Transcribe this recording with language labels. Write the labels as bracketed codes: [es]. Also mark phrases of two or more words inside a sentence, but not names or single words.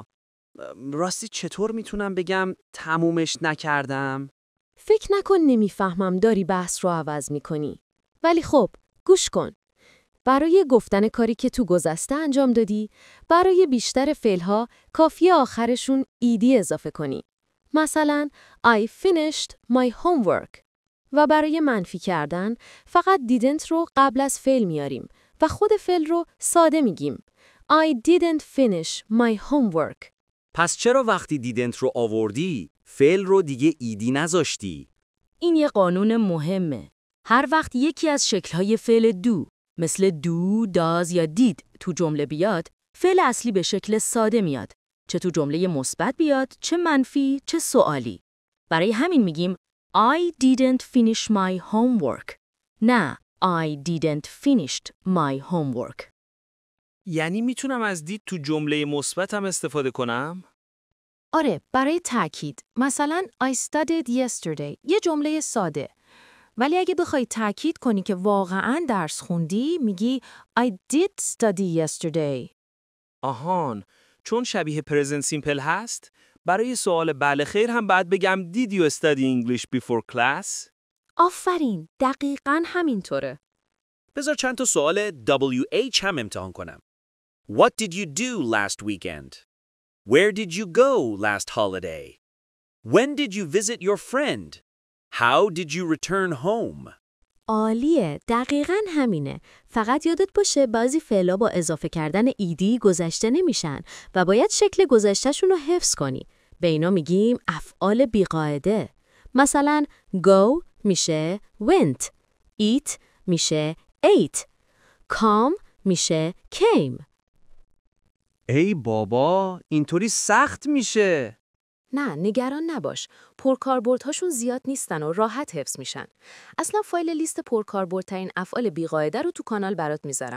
[fa] راستی چطور میتونم بگم تمومش نکردم؟ فکر نکن نمیفهمم داری بحث رو عوض میکنی. ولی خب گوش کن. برای گفتن کاری که تو گذشته انجام دادی، برای بیشتر فعل‌ها کافیه آخرشون ایدی اضافه کنی. [en] مثلا I finished my homework. [fa] و برای منفی کردن فقط didn't رو قبل از فعل میاریم و خود فعل رو ساده میگیم. [en] I didn't finish my homework. [fa] پس چرا وقتی دیدنت رو آوردی، فعل رو دیگه ایدی نذاشتی؟ این یه قانون مهمه. هر وقت یکی از شکل‌های فعل دو مثل دو، داز یا دید تو جمله بیاد، فعل اصلی به شکل ساده میاد. چه تو جمله مثبت بیاد، چه منفی، چه سوالی. برای همین میگیم [en] I didn't finish my homework. نه I didn't finished my homework. [fa] یعنی میتونم از دید تو جمله مثبت هم استفاده کنم؟ آره، برای تأکید. مثلا [en] I studied yesterday. [fa] یه جمله ساده. ولی اگه بخوای تأکید کنی که واقعاً درس خوندی، میگی [en] I did study yesterday. [fa] آهان، چون شبیه [en] present simple [fa] هست، برای سوال بله خیر هم باید بگم [en] Did you study English before class؟ [fa] آفرین، دقیقاً همینطوره. بذار چند تا سوال WH هم امتحان کنم. [en] What did you do last weekend? Where did you go last holiday? When did you visit your friend? How did you return home? [fa] عالیه، دقیقاً همینه. فقط یادت باشه بعضی فعلا با اضافه کردن ایدی گذشته نمیشن و باید شکل گذشته‌شون رو حفظ کنی. به اینا میگیم افعال بیقاعده. مثلا go میشه went، eat میشه ate، come میشه came. ای بابا، اینطوری سخت میشه. نه، نگران نباش. پرکاربردهاشون زیاد نیستن و راحت حفظ میشن. اصلا فایل لیست پرکاربردترین افعال بیقاعده رو تو کانال برات میذارم.